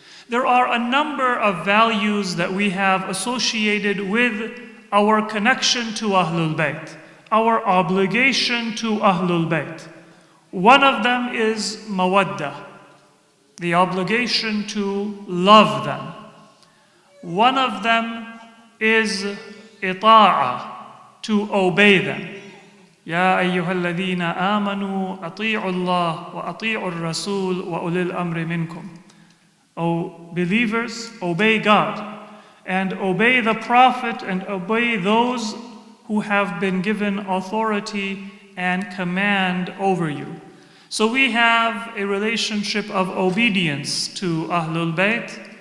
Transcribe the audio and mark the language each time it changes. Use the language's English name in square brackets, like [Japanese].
[English] There are a number of values that we have associated with our connection to Ahlul Bayt, our obligation to Ahlul Bayt. One of them is mawaddah, the obligation to love them. One of them is ita'ah, to obey them. [Arabic] يا أيها الذين آمنوا أطيعوا الله وأطيعوا الرسول وأولي الأمر منكم. [English] O believers, obey God and obey the Prophet and obey those who have been given authority and command over you. So we have a relationship of obedience to Ahlul Bayt.